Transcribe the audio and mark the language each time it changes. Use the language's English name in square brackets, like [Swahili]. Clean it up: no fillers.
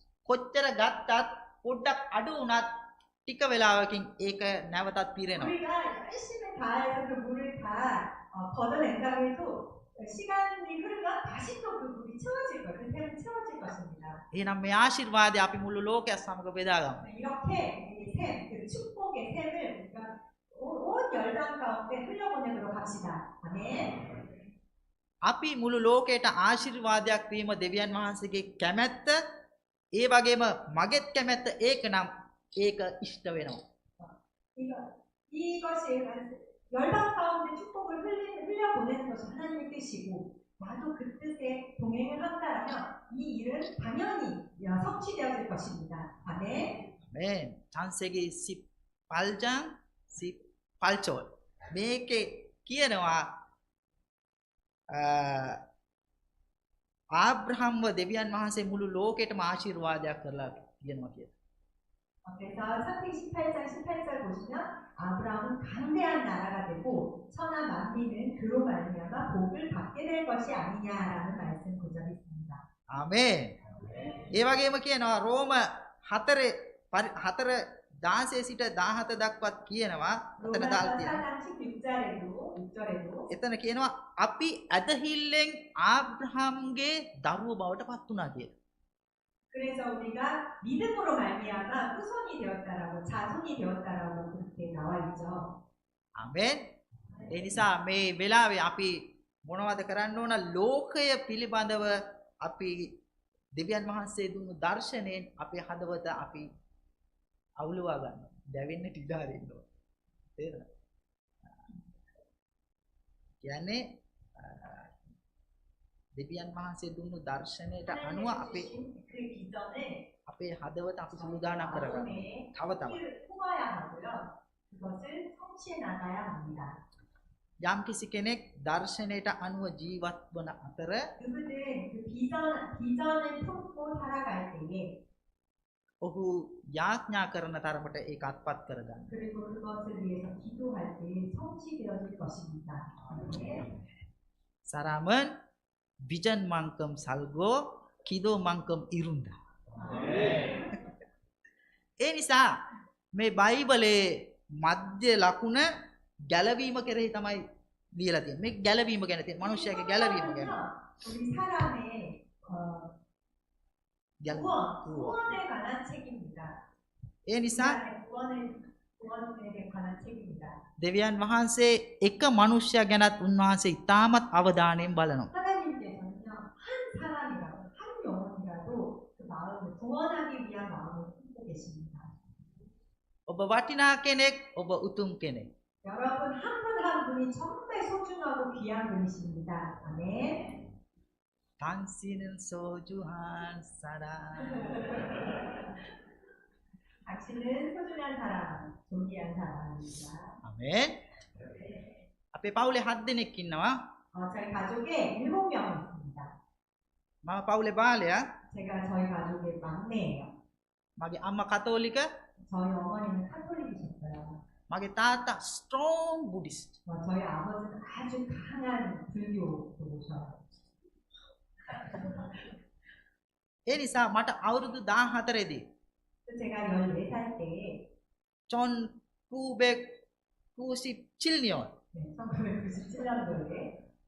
[Sinhala] කොච්චර ගත්තත් පොඩ්ඩක් අඩු වුණත් ටික වෙලාවකින් ඒක නැවතත් පිරෙනවා. [Korean] 우리가 열심히 다해서 그 물을 다 걷어낸다고 해도 시간이 흐르면 다시 또 그 물이 채워질 거예요. 그 샘은 채워질 것입니다. [Sinhala] එහෙනම් මේ ආශිර්වාදය අපි මුළු ලෝකයක් සමග බෙදාගමු. [Korean] 이렇게 이 샘, 그 축복의 샘을 우리가 온 열방 가운데 흘려보내도록 합시다. 아멘. [Sinhala] අපි මුළු ලෝකයට ආශිර්වාදයක් වීම දෙවියන් වහන්සේගේ කැමැත්ත. ඒ වගේම මගෙත් කැමැත්ත ඒක නම් ඒක ඉෂ්ට වෙනවා. [Korean] 이것이 열방 가운데 축복을 흘려보내는 것이 하나님의 뜻이고 나도 그 뜻에 동행을 한다면 이 일은 당연히 성취되어질 것입니다. 아멘. [Sinhala] මේ චාන්සේගේ 18장 18චෝල් මේකේ කියනවා ආබ්‍රහම්ව දෙවියන් වහන්සේ මුළු ලෝකෙටම ආශිර්වාදයක් කරලා කියනවා කියලා. [Korean] 그래서 창세기 18장 18절 보시면 아브라함은 강대한 나라가 되고 천하 만민은 그로 말미암아 복을 받게 될 것이 아니냐라는 말씀 구절이 있습니다. [Sinhala] ආමේන්. ඒ වගේම කියනවා රෝම 4:16 සිට 17 දක්වත් කියනවා අතන දාලා තියෙනවා. [Korean] 4장 16절에도 [Sinhala] එතන කියනවා අපි ඇදහිල්ලෙන් ආබ්‍රහම්ගේ දරුව බවට පත් වුණා කියලා. [Korean] 그래서 우리가 믿음으로 말미암아 후손이 되었다라고 자손이 되었다라고 그렇게 나와 있죠. [Sinhala] ආමේන්. ඒ නිසා මේ වෙලාවේ අපි මොනවද කරන්න ඕන? ලෝකය පිළිබඳව අපි දෙවියන් වහන්සේ දුන්නු දර්ශනයෙන් අපේ හදවත අපි අවුලවා ගන්න. දැවෙන්න ඉඩ හරින්න ඕන. තේරෙනවද? කියන්නේ දෙවියන් වහන්සේ දුන්නු දර්ශනයට අනුව අපේ [Korean] 그 기전을 [Sinhala] අපේ හදවත අපි සූදානම් කරගන්න. තව තවත් [Korean] 품어야 하고요. 그것을 성취해 나가야 합니다. [Sinhala] යම් කිසි කෙනෙක් දර්ශනයට අනුව ජීවත් වන අතර [Korean] 그분은 그 비전을 품고 살아갈 때에 [Sinhala] ඔහු යාඥා කරන තරමට ඒක අත්පත් කරගන්න. [Korean] 그리고 그것을 위해서 기도할 때 성취되어질 것입니다. 사람은 비전만큼 살고 기도만큼 이룬다. [Sinhala] ඒ නිසා මේ බයිබලයේ මධ්‍ය ලකුණ ගැලවීම කෙරෙහි තමයි ලියලා තියෙන්නේ. මේ ගැලවීම ගැන තියෙන මිනිස්යාගේ ගැලවීම ගැන. [Korean] 우리 사람의 구원에 관한 책입니다. [Sinhala] ඒ නිසා [Korean] 구원에 관한 책입니다. [Sinhala] දෙවියන් වහන්සේ එක මිනිස්යා ගැනත් උන්වහන්සේ ඉතාමත් අවධානයෙන් බලනවා. [Korean] 하나님께서는요 한 사람이라도 한 영혼이라도 그 마음을 구원하기 위한 마음을 품고 계십니다. [Sinhala] ඔබ ඔබ වටිනා කෙනෙක්, ඔබ උතුම් කෙනෙක්. [Korean] 여러분 한 분 한 분이 정말 소중하고 귀한 분이십니다. 아멘. 당신은 소중한 사람. 당신은 소중한 사람, 존귀한 사람입니다. [Sinhala] 아멘. අපේ පවුලේ 7 දෙනෙක් ඉන්නවා. [Korean] 저희 가족에 7명 있습니다. [Sinhala] මම පවුලේ බාලයා. [Korean] 제가 저희 가족의 막내예요. [Sinhala] මගේ අම්මා කතෝලික, [Korean] 저희 어머니는 카톨릭이셨어요. [Sinhala] මගේ තාත්තා [English] strong buddhist. [Korean] 저희 아버지는 아주 강한 불교도셔요. [Sinhala] ඒ නිසා මට අවුරුදු 14 දී [Korean] 제가 14살 때 존 997년 1997년도에